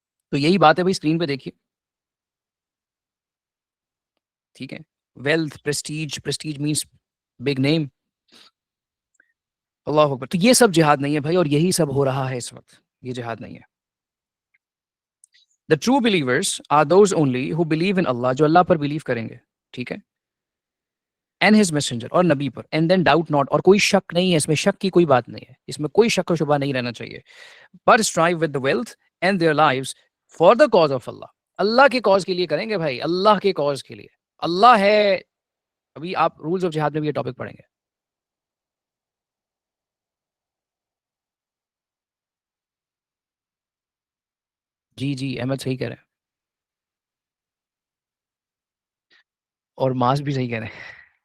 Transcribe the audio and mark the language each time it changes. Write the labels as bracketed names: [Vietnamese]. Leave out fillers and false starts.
[Urdu] تو یہی بات ہے بھائی, اسکرین پہ دیکھیے. ٹھیک ہے. Wealth, prestige, prestige means big name. اللہ اکبر. تو یہ سب جہاد نہیں ہے بھائی, اور یہی سب ہو رہا ہے اس وقت. یہ جہاد نہیں ہے. [English] The true believers are those only who believe in Allah, [Urdu] جو اللہ پر بلیو کریں گے. ٹھیک ہے. [English] And his messenger, [Urdu] اور نبی پر. [English] And then doubt not, [Urdu] اور کوئی شک نہیں ہے اس میں, شک کی کوئی بات نہیں ہے اس میں, کوئی شک و شبہ نہیں رہنا چاہیے. [English] But strive with the wealth and their lives for the cause of Allah. [Urdu] اللہ کے کاز کے لیے کریں گے بھائی, اللہ کے کاز کے لیے. اللہ ہے. ابھی آپ رولز آف جہاد میں بھی یہ ٹاپک پڑھیں گے. جی جی, احمد صحیح کہہ رہے ہیں, اور ماس بھی صحیح کہہ رہے ہیں.